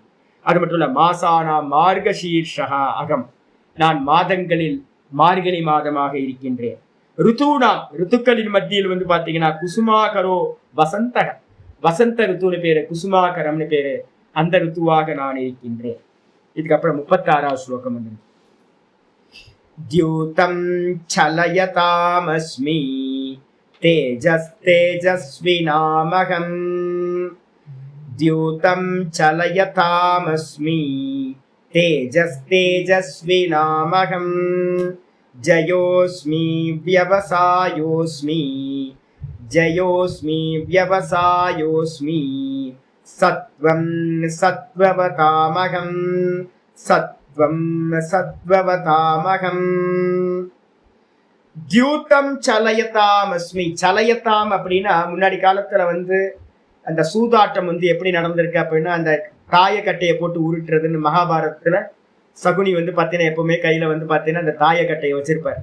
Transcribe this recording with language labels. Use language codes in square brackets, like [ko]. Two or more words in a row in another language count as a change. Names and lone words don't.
[ta] அது மட்டும் இல்ல, [sa] मासानां मार्गशीर्षः अहम्, [ta] நான் மாதங்களில் மார்கழி மாதமாக இருக்கின்றேன். ருத்துனாம், ருத்துக்களின் மத்தியில் பாத்தீங்கன்னா [sa] कुसुमाकरो वसन्तः, [ta] வசந்த ருத்துன்னு பேரு, குசுமாகரம்னு பேரு, அந்த ருத்துவாக நான் இருக்கின்றேன். இதுக்கப்புறம் 36வது ஸ்லோகம் வந்து, [sa] द्यूतं चलयतामस्मि तेजस्तेजस्विनामहम्, द्यूतं चलयतामस्मि तेजस्तेजस्विनामहम्, जयोस्मि व्यवसायोस्मि, जयोस्मि व्यवसायोस्मि, सत्वं सत्ववतामहं, सत्वं सत्ववतामहं, द्यूतं छलयतामस्मि. [ta] சலயதாம் அப்படின்னா முன்னாடி காலத்துல அந்த சூதாட்டம் எப்படி நடந்திருக்கு அப்படின்னா, அந்த தாயக்கட்டையை போட்டு உருட்டுறதுன்னு மகாபாரதத்துல சகுனி பாத்தீங்கன்னா எப்பவுமே கையில பாத்தீங்கன்னா அந்த தாயக்கட்டையை வச்சிருப்பார்.